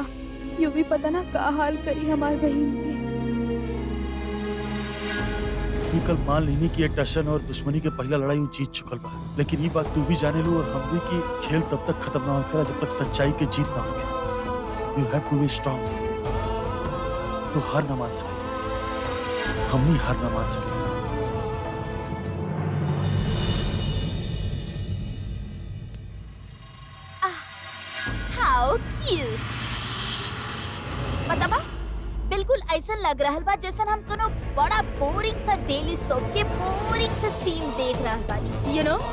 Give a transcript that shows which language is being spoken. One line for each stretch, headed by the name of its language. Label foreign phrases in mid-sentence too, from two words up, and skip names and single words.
Bhojpuri: यू भी पता ना का हाल करी हमार बहन के। ट्विंकल मान लेनी कि ये टशन और दुश्मनी के पहला लड़ाई वो जीत चुकल बा, लेकिन ये बात तू भी जाने लो और हम भी कि खेल तब तक खत्म ना होखेला जब तक सच्चाई के जीत ना होखे।
English: you have to be strong.
Bhojpuri: तू हार ना मान सके, हम नहीं हार ना मान सके।
English: how cute.
Bhojpuri: बताबा बिल्कुल ऐसा लग रहा बा जैसे हम कोनो बड़ा बोरिंग सा
English: daily soap
Bhojpuri: के बोरिंग सा सीन देख रहा बानी,
English: you know.